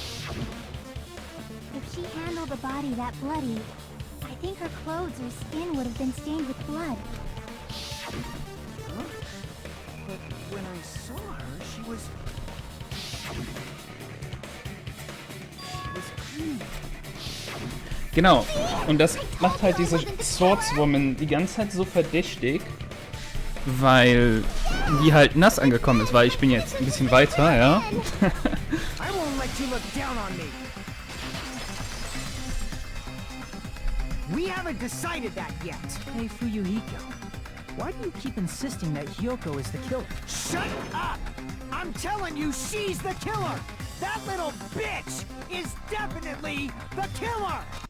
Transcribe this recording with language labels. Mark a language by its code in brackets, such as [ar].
[en] If she handled the body that bloody, I think her clothes or skin would have been stained with blood. Huh? But when I saw her, she was clean. [de] Genau. Und das macht halt diese Swordswoman die ganze Zeit so verdächtig, weil die halt nass angekommen ist, weil ich bin jetzt ein bisschen weiter, ja. [en] I won't let you look down on me. We haven't decided that yet. Hey, Fuyuhiko. Why do you keep insisting that Hiyoko is the killer? Shut up! I'm telling you, she's the killer! That little bitch is definitely the killer!